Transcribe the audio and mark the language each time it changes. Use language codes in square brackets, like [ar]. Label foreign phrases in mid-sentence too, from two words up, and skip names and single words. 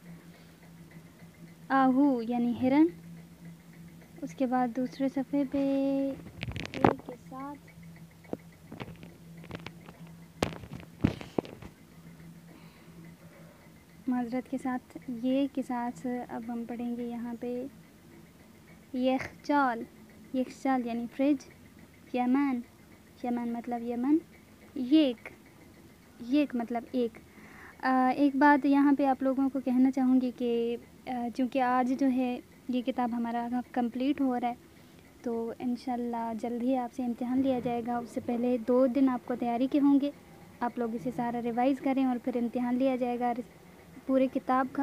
[ur] آہو یعنی ہرن۔ اس کے بعد دوسرے صفحے پہ ایک کے ساتھ معذرت کے ساتھ یہ کے ساتھ اب ہم پڑھیں گے یہاں پہ یخچال، یخچال یعنی فریج۔ یمن، یمن مطلب یمن۔ یک، یک مطلب ایک۔ ایک بات یہاں پہ آپ لوگوں کو کہنا چاہوں گی کہ چونکہ آج جو ہے یہ کتاب ہمارا کمپلیٹ ہو رہا ہے تو انشاءاللہ جلد ہی آپ سے امتحان لیا جائے گا۔ اس سے پہلے 2 دن آپ کو تیاری کے ہوں گے، آپ لوگ اسے سارا ریوائز کریں اور پھر امتحان لیا جائے گا پورے کتاب کا۔